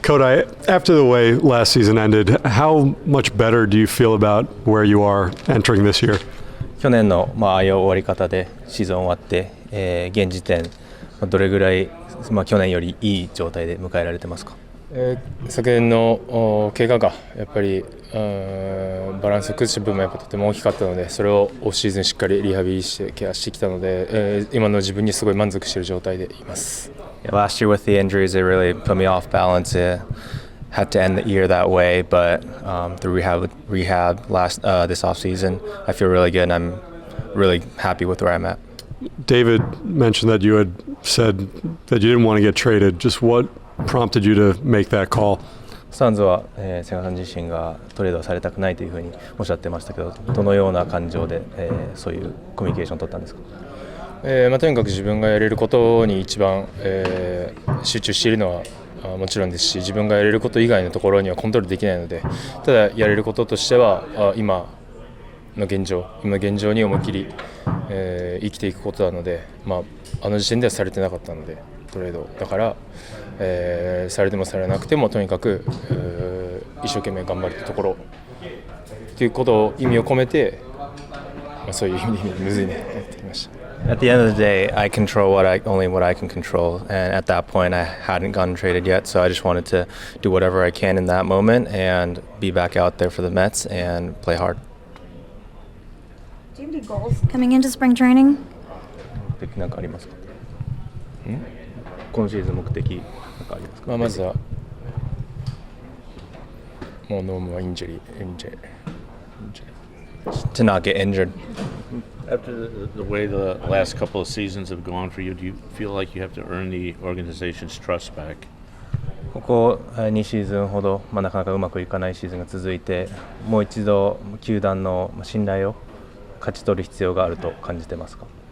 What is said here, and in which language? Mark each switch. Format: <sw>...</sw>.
<en>Kodai, after the way last season ended, how much better do you feel about where you are entering this year?</en> <ja>去年のああいう終わり方でシーズン終わって、現時点どれぐらい、去年よりいい状態で迎えられてますか？昨年の怪我がやっぱりバランスを崩した部分もやっぱとても大きかったので、それをオフシーズンしっかりリハビリしてケアしてきたので、今の自分にすごい満足している状態でいます。</ja> <en>Last year with the injuries, it really put me off balance. It had to end the year that way, but through rehab this off season, I feel really good, and I'm really happy with where I'm at. David mentioned that you had said that you didn't want to get traded. Just what prompted you to make that call?</en> <ja>スタンズは、千賀さん自身がトレードされたくないというふうにおっしゃってましたけど、どのような感情で、そういうコミュニケーションを取ったんですか？とにかく自分がやれることに一番、集中しているのはもちろんですし、自分がやれること以外のところにはコントロールできないので、ただやれることとしては今の現状に思いっきり、生きていくことなので、あの時点ではされてなかったのでトレードだから、されてもされなくてもとにかく、一生懸命頑張るところということを意味を込めて、そういう意味でむずいねやってきました。</ja> <en>At the end of the day, I control only what I can control, and at that point, I hadn't gotten traded yet, so I just wanted to do whatever I can in that moment and be back out there for the Mets and play hard. Do you have any goals coming into spring training?</en> <ja>目的なんかありますか？今シーズン目的なんかありますか？まずはもうノームはインジェリー。</ja> <en>To not get injured. After the way the last couple of seasons have gone for you, do you feel like you have to earn the organization's trust back?</en> <ja>ここ2シーズンほど、なかなかうまくいかないシーズンが続いて、もう一度球団の信頼を勝ち取る必要があると感じてますか？</ja>